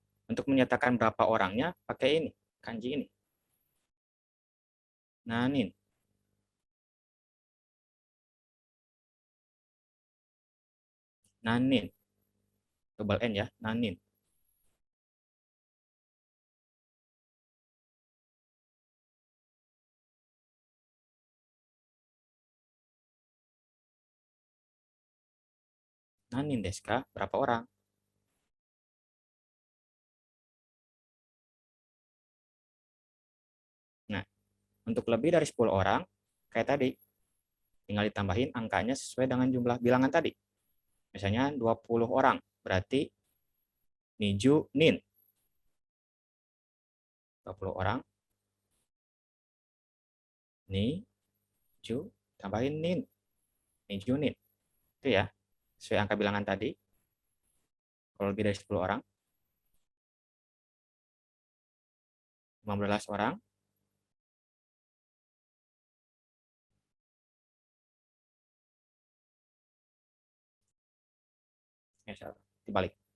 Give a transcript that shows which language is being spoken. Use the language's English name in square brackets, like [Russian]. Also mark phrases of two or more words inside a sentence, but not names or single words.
[Indonesian] Untuk menyatakan berapa orangnya, pakai ini, kanji ini. [Japanese] Nanin. Nanin. [Indonesian] Double N ya, [Japanese] nanin. Nanin desu ka? [Indonesian] Berapa orang? Nah, untuk lebih dari 10 orang, kayak tadi, tinggal ditambahin angkanya sesuai dengan jumlah bilangan tadi. Misalnya 20 orang, berarti [Japanese] niju nin. [Indonesian] 20 orang, [Japanese] ni, ju, [Indonesian] tambahin nin. [Japanese] Niju nin. [Indonesian] Itu ya, sesuai angka bilangan tadi. Kalau lebih dari 10 orang, 15 orang, ya, dibalik.